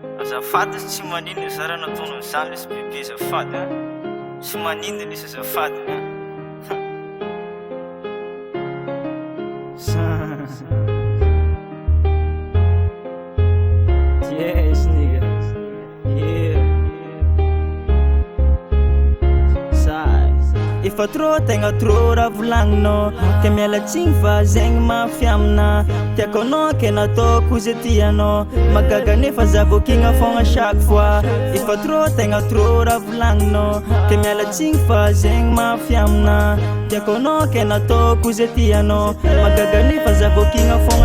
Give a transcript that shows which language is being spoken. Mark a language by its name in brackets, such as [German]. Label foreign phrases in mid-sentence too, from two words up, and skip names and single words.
[Malagasy] Zafady tsy manino zara nataonao zany lesy bebe zafady tsy manino lesy zafady [English] Yes nigga, yeah. [Malagasy] Efa trop tegna trop raha volagninao Tia miala tsigny fa zegny mafy amina Tiako anao ke nataoko zay tianao Magaga nefa zavokigna fogna [French] chaque fois [Malagasy] Efa trop tegna trop raha volagninao Tia miala tsigny fa zegny mafy amina Tiako anao ke nataoko zay tianao Magaga nefa zavokigna fogna